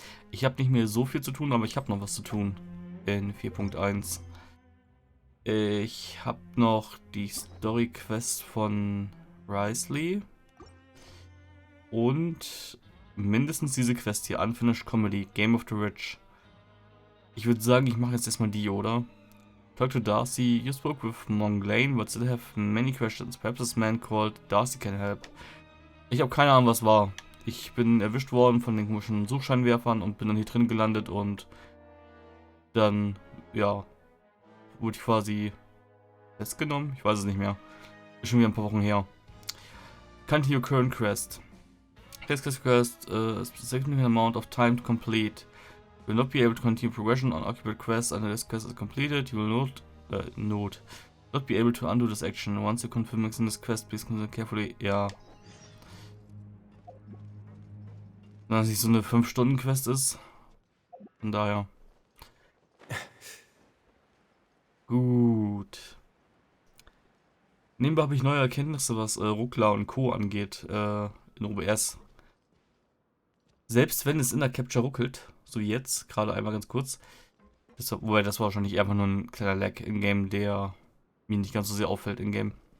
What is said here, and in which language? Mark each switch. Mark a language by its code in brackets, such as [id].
[de] Ich habe nicht mehr so viel zu tun, aber ich habe noch was zu tun in 4.1. Ich habe noch die Story Quest von Risley. Und mindestens diese Quest hier, Unfinished Comedy, Game of the Rich. Ich würde sagen, ich mache jetzt erstmal die, oder? [en] Talk to Darcy, you spoke with Monglane, but still have many questions. Perhaps this man called Darcy can help. [de] Ich habe keine Ahnung, was war. Ich bin erwischt worden von den komischen Suchscheinwerfern und bin dann hier drin gelandet und dann, ja, wurde ich quasi festgenommen. Ich weiß es nicht mehr. Ist schon wieder ein paar Wochen her. [en] Continue current quest. This quest a significant amount of time to complete. You will not be able to continue progression on occupied quests until this quest is completed. You will not be able to undo this action. Once you confirm in this quest, please consider carefully. [de] Ja. Wenn das nicht so eine 5-Stunden-Quest ist. Von daher. Gut. Nebenbei habe ich neue Erkenntnisse, was Ruckler und Co. angeht. In OBS. Selbst wenn es in der Capture ruckelt, so wie jetzt, gerade einmal ganz kurz, wobei das war wahrscheinlich einfach nur ein kleiner Lag in-game, der mir nicht ganz so sehr auffällt in-game.